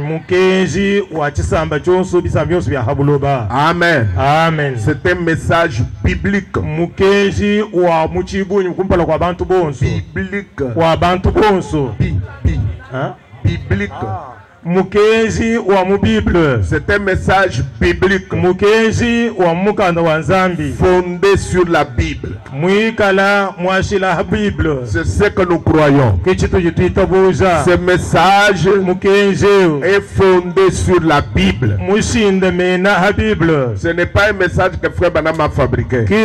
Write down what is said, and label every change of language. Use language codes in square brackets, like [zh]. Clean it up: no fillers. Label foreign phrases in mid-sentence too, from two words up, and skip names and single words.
[fr] Amen. Amen. C'est un message biblique. Biblique. Biblique. [lu] Mukenzi wa mubible. [fr] C'est un message biblique. [lu] Mukenzi wa mukanda wa nzambi. [fr] Fondé sur la Bible. [lu] Muikala mwashila Bible. [fr] C'est ce que nous croyons. Ce message est fondé sur la Bible. Ce n'est pas un message que Frère Branham a fabriqué.